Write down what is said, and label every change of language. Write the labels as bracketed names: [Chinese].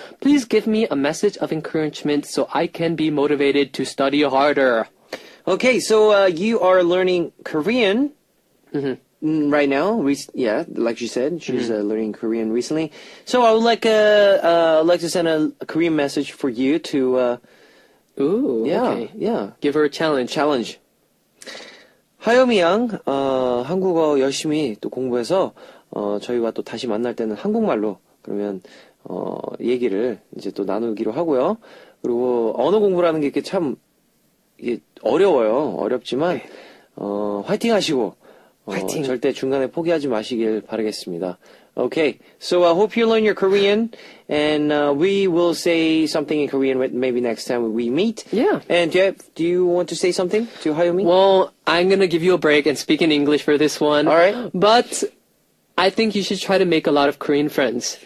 [English] Please give me a message of encouragement so I can be motivated to study harder." Okay, so you are learning Korean right now. Yeah, like she said, she's learning Korean recently. So I would like to send a Korean message for you to Ooh, yeah, okay. yeah, Give her a challenge. challenge. [Korean] 하요미 양, 한국어 열심히 또 공부해서 저희와 또 다시 만날 때는 한국말로 그러면 얘기를 이제 또 나누기로 하고요. 그리고 언어 공부라는 게 이렇게 참 이게 어려워요. 어렵지만 화이팅 하시고 화이팅. 절대 중간에 포기하지 마시길 바라겠습니다. [English] Okay, so I hope you learn your Korean, and we will say something in Korean maybe next time we meet. Yeah. And do you want to say something to Hayomi? Well, I'm gonna give you a break and speak in English for this one. All right. But I think you should try to make a lot of Korean friends.